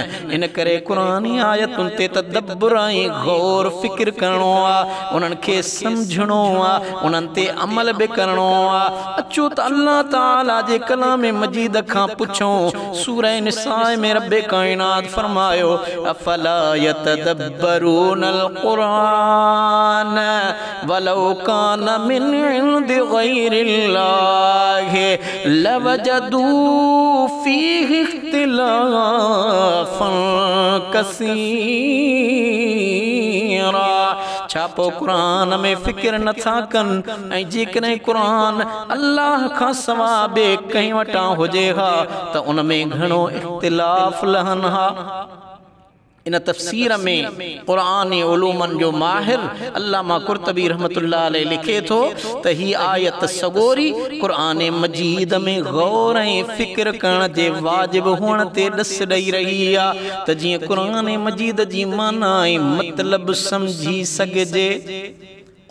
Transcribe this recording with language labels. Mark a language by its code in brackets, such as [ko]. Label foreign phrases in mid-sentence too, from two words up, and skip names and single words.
[sd] इन करे क़ुरानी आयतुनि ते तदब्बुर ऐं गौर फ़िक्र करणो आहे उन्हनि खे समझणो आहे उन्हनि ते अमल भी करणो आहे। अचो त अल्लाह ताला जे कलाम मजीद खां पुछूं। सूरह निसा में रब्बे कायनात फरमायो [ar] أفلا يتدبرون القرآن ولو كان من عند غير الله لوجدوا فيه اختلافا كثيرا. [sd] छापो कुरान में फिक्र नथा कन ऐं जेकॾहिं कुरान अल्लाह खां सवा ॿिए कंहिं वटां हुजे हा त उन में घणो इख्तिलाफ़ लहनि हा। इन तफ़सीर में क़ुरान उलूमन जो माहिर अल्लामा कुर्तबी [ar] رحمة الله عليه [sd] लिखे थो त ही आयत सगोरी क़ुरान मजीद में गौर ऐं फिक्र करण जे वाजिब हुअण ते ॾस ॾेई रही आहे त जीअं क़ुरान मजीद जी माना ऐं मतलब समझी सघिजे।